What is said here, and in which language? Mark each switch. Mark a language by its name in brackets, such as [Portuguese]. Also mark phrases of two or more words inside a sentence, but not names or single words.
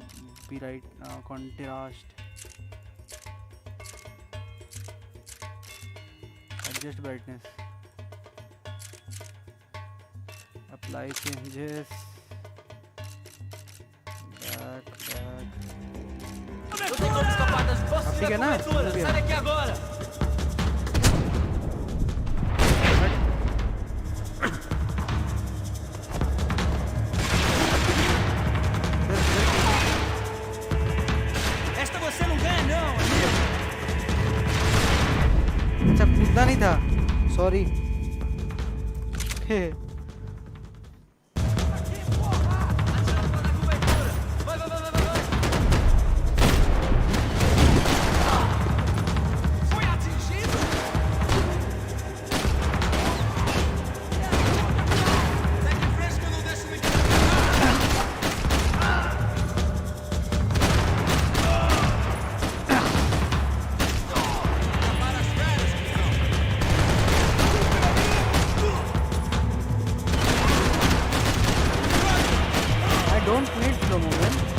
[English] bright contrast, adjust brightness, apply changes, back [Hindi] अब ठीक है ना? हो गया। [Portuguese] Esta você não ganha, não, amigo. [Hindi] अच्छा कूदना नहीं था, सॉरी। [Portuguese] Foi atingido? Segue em frente que eu não deixo me para as férias, [English] I don't need slow movement.